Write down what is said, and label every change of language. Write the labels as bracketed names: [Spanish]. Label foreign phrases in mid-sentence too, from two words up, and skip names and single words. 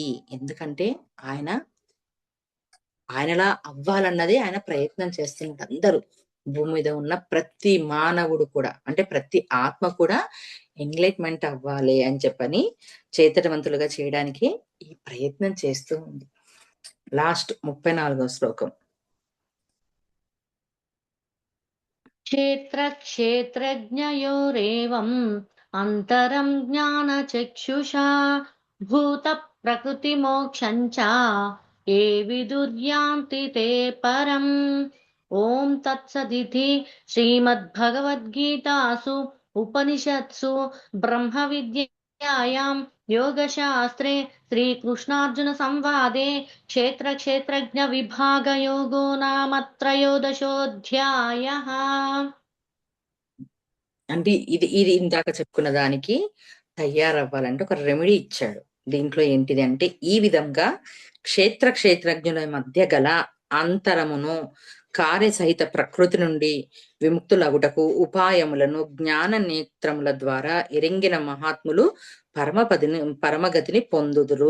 [Telugu] ఎందుకంటే ఆయనలా అవ్వాలన్నదే ఆయన ప్రయత్నం చేస్తున్నారు. అందరూ భూమి మీద ఉన్న ప్రతి మానవుడు కూడా అంటే ప్రతి ఆత్మ కూడా ఎన్లైట్మెంట్ అవ్వాలి అని చెప్పని చైతన్యవంతులుగా చేయడానికి ఈ ప్రయత్నం చేస్తూ ఉంది. లాస్ట్ 34వ శ్లోకం. [Sanskrit] क्षेत्रक्षेत्रज्ञयोरेवम् अन्तरं ज्ञानचक्षुषा भूतप्रकृतिमोक्षं च ये विदुर्यान्ति ते परम्. ॐ तत्सदिति श्रीमद्भगवद्गीतासु उपनिषत्सु ब्रह्मविद्यायां योगशास्त्रे श्रीकृष्णार्जुनसंवादे क्षेत्रक्षेत्रज्ञविभागयोगो नाम त्रयोदशोऽध्यायः. [Telugu] అంటే ఇది ఇందాక చెప్పుకున్న దానికి తయారవ్వాలంటే ఒక రెమెడీ ఇచ్చాడు. దీంట్లో ఏంటిది అంటే, ఈ విధంగా క్షేత్రజ్ఞుల మధ్య గల అంతరమును కార్యసహిత ప్రకృతి నుండి విముక్తులగుటకు ఉపాయములను జ్ఞాన నేత్రముల ద్వారా ఎరింగిన మహాత్ములు పరమగతిని పొందుదురు.